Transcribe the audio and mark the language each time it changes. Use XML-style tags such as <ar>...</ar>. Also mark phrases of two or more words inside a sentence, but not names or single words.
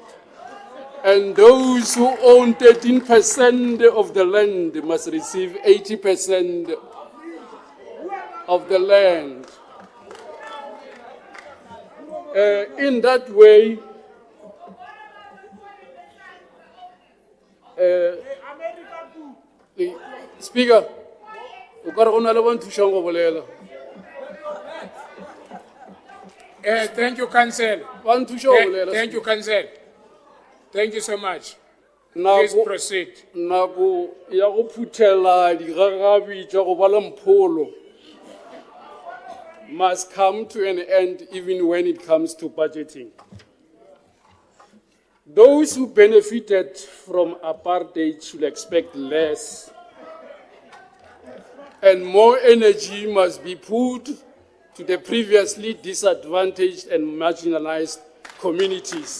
<en>And those who own 13% of the land must receive 80% of the land. In that way, Speaker,</en> <nso>o ka re go na le ba nthušang go bolela.</nso> <en>Thank you, Council. Thank you, Council. Thank you so much. Please proceed.</en> <nso>Nako ya go phuthela digagabi tša go ba le mpholo</nso> <en>must come to an end even when it comes to budgeting. Those who benefited from apartheid should expect less, and more energy must be put to the previously disadvantaged and marginalized communities.</en>